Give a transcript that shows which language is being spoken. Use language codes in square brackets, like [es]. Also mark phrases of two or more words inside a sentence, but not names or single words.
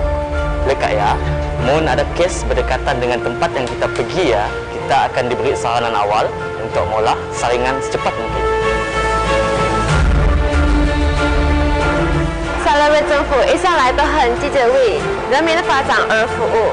[ms] Lekat ya, mun ada kes berdekatan dengan tempat yang kita pergi ya, kita akan diberi saranan awal untuk mengolah saringan secepat mungkin. [zh] 沙拉越政府一向来都很积极为人民的发展而服务。